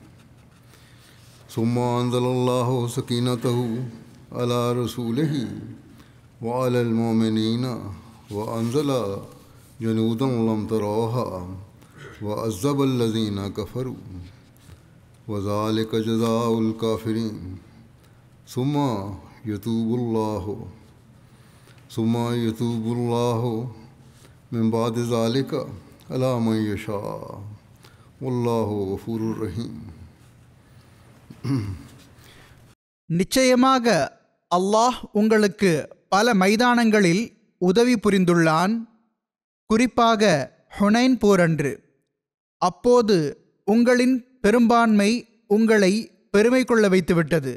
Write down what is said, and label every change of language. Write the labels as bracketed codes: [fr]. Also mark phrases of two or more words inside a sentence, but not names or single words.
[ar] ثم أنزل الله سكينته على رسوله وعلى المؤمنين وأنزل جنودا لم تروها وعذب الذين كفروا وذلك جزاء الكافرين ثم يتوب الله من بعد ذلك على من يشاء والله غفور رحيم. [ta] நிச்சயமாக அல்லாஹ் உங்களுக்கு பல மைதானங்களில் உதவி புரிந்துள்ளான். குறிப்பாக ஹுனைன் போரன்று. அப்போது உங்களின் பெரும்பான்மை உங்களை பெருமை கொள்ள வைத்துவிட்டது.